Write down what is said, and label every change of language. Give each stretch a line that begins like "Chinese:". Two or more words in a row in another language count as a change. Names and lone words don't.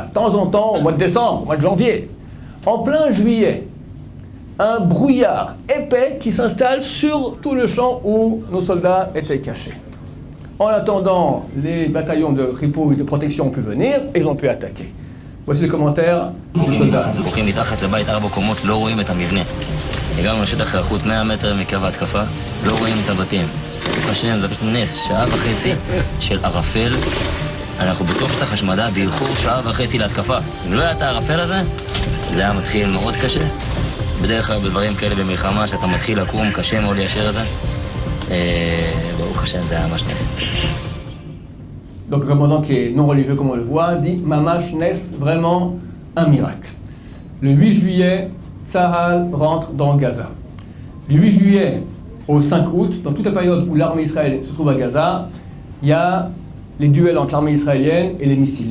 French: De temps en temps, au mois de décembre, au mois de janvier. En plein juillet, un brouillard épais qui s'installe sur tout le champ où nos soldats étaient cachés. En attendant, les bataillons de ripouille de protection ont pu venir et ils ont pu attaquer. Voici les commentaires des soldats.
Hebrew: הגענו לשטח היערכות 100 מטר מקו ההתקפה, לא רואים את הבתים. השם, זה פשוט נס, 1.5 שעות של ערפל. אנחנו בתוך שטח השמדה באיחור 1.5 שעות להתקפה. אם לא היה את הערפל הזה, זה היה מתחיל מאוד קשה. בדרך כלל בדברים כאלה במלחמה, שאתה מתחיל לקום, קשה מאוד ליישר את זה. ברוך השם, זה היה ממש נס.
French: Donc le commandant qui est non religieux comme on le voit dit
Hebrew: ממש נס,
French: vraiment un miracle. Le 8 juillet, Tsahal rentre dans Gaza. Du 8 juillet au 5 août, dans toute la période où l'armée israélienne se trouve à Gaza, il y a les duels entre l'armée israélienne et les missiles.